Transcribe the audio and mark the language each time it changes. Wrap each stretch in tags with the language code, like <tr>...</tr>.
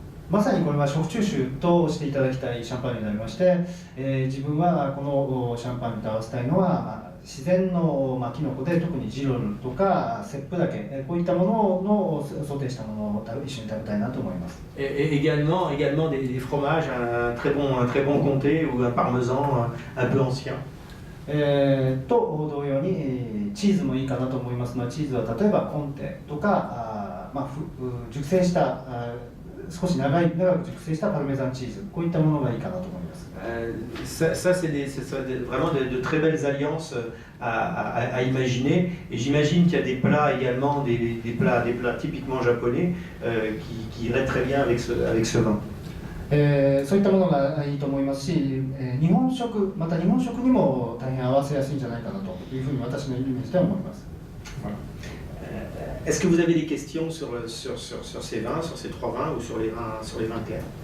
<ja>まさにこれは食中酒としていただきたいシャンパンになりまして、自分はこのシャンパンと合わせたいのは自然のキノコで、特にジロルとかセップだけ、こういったもののソテーしたものを一緒に食べたいなと思います。</ja> <fr>Également des fromages, un très bon comté ou un parmesan un peu ancien.</fr> <ja>と同様にチーズもいいかなと思いますのは、チーズは例えばコンテとか熟成した少し長く熟成したパルメザンチーズ、こういったものがいいかなと思います。</ja> <fr>Ça c'est vraiment de très belles alliances à imaginer. Et j'imagine qu'il y a des plats également, des plats typiquement japonais qui iraient très bien avec ce vin.</fr> <ja>そういったものがいいと思いますし、日本食にも大変合わせやすいんじゃないかなというふうに私のイメージでは思います。</ja> <fr>Est-ce que vous avez des questions sur ces vins, sur ces 3 vins ou sur les vins clairs?</fr>